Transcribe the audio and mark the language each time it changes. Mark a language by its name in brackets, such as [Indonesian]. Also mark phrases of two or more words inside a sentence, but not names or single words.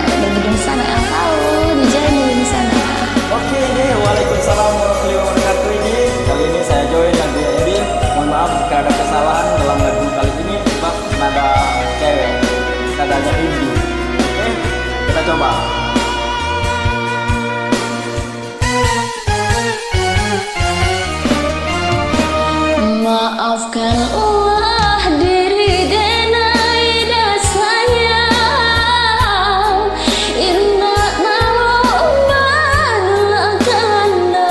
[Indonesian] Bagi di sana yang tahu DJ di sana. Oke ini [Arabic] وعليكم السلام ورحمة الله وبركاته. [Indonesian] Ini kali ini saya join dan dia Edin. Mohon maaf jika ada kesalahan dalam lagu kali ini sebab nada cewek, nadanya Indi. Oke, kita coba. [Minangkabau] Maafkanlah diri denai dan sayang, indah namun menelakan